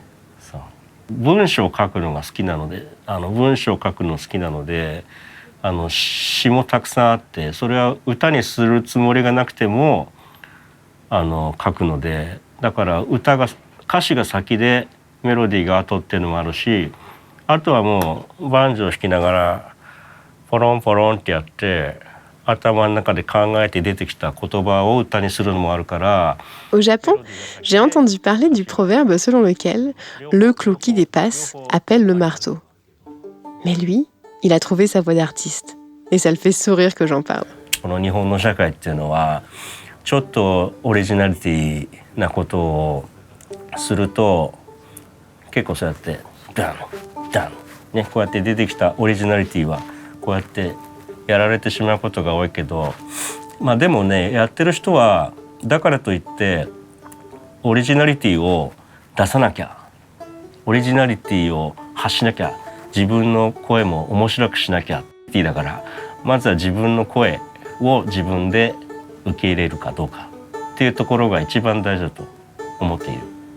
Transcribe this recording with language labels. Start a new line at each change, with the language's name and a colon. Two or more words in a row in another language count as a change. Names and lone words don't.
Japanese: そう文章を書くのが好きなので、文章を書くの好きなので、詩もたくさんあって、それは歌にするつもりがなくても書くので、だから歌詞が先でメロディーが後っていうのもあるし、あとはもうバンジョー弾きながらポロンポロンってやって頭の中で考えて出てきた言葉を歌にするのもあるから。
French: Au Japon, j'ai entendu parler du proverbe selon lequel le clou qui dépasse appelle le marteau. Mais lui, il a trouvé sa voie d'artiste. Et ça le fait sourire que j'en parle.
Japanese: この日本の社会っていうのはちょっとオリジナリティなことをすると結構そうやってダンダンね、こうやって出てきたオリジナリティはこうやってやられてしまうことが多いけど、まあでもね、やってる人はだからといってオリジナリティを出さなきゃ、オリジナリティを発しなきゃ、自分の声も面白くしなきゃってだから、まずは自分の声を自分で受け入れるかどうかっていうところが一番大事だと思っている。